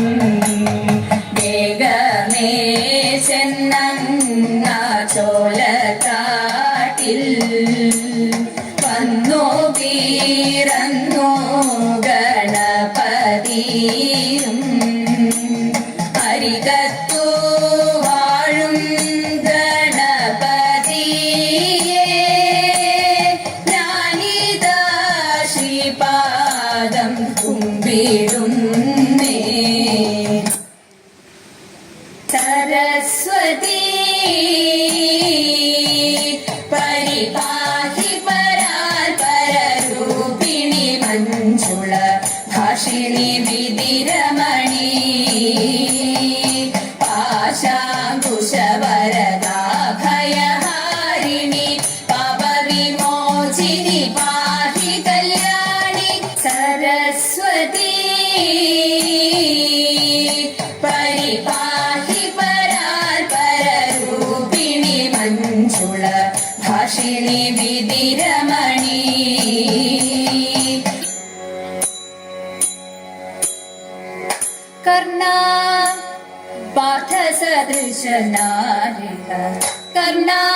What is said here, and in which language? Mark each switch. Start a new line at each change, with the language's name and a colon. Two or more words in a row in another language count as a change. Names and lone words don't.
Malayalam: ചെന്ന ചോലക്കാട്ടിൽ വന്നു വീരന്നു ഗണപതിയും അരികത്തു വാഴും ഗണപതിയെ ഞാനിതാ ശ്രീപാദം കുമ്പിടുന്നേ.
Sanskrit: सरस्वती परिपाहि परात्पररूपिणि मञ्जुळ भाषिणि विधिरमणि पाशाङ्कुशवरदा भयहारिणि पापविमोचिनि पाहि कल्याणि. सरस्वती ഭാഷിണി വിധിരമണി. കർണാ പാർത്ഥസദൃശനാരിക കർണാ